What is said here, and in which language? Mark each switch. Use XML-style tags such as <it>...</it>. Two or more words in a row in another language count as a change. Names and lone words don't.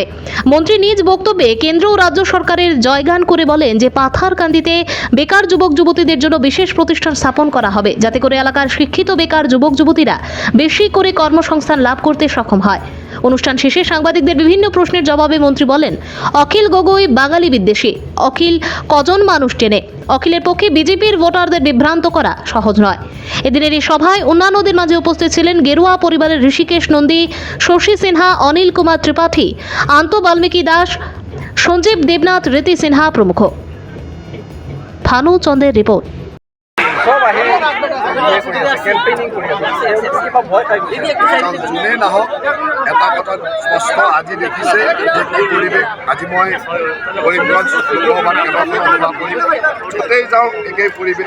<bn>মন্ত্রী নিজ বক্তব্যে কেন্দ্র ও রাজ্য সরকারের জয়গান করে বলেন যে পাথারকান্দিতে বেকার যুবক যুবতীদের জন্য বিশেষ প্রতিষ্ঠান স্থাপন করা হবে, যাতে করে এলাকার শিক্ষিত বেকার যুবক যুবতীরা বেশি করে কর্মসংস্থান লাভ করতে সক্ষম হয়। অনুষ্ঠান শেষে সাংবাদিকদের বিভিন্ন প্রশ্নের জবাবে মন্ত্রী বলেন, অখিল গগৈ বাঙালি বিদ্বেষী, অখিল কজন মানুষ টেনে। অখিলের পক্ষে বিজেপির ভোটারদের বিভ্রান্ত করা সহজ নয়। এদিনের এই সভায় অন্যান্যদের মাঝে উপস্থিত ছিলেন গেরুয়া পরিবারের ঋষিকেশ নন্দী, শশী সিনহা, অনিল কুমার ত্রিপাঠী, আন্ত বাল্মীকি দাস, সঞ্জীব দেবনাথ, রীতি সিনহা প্রমুখ। ভানু চন্দ্রের রিপোর্ট।</bn> <as>যোনে নাহক এটা কথা স্পষ্ট আজি দেখিছে যে পৰিৱেশ। আজি মই কৰিমগঞ্জ লোকসভাত কেইবাখনো সভা কৰিম, য'তেই যাওঁ একেই পৰিৱেশ।</as>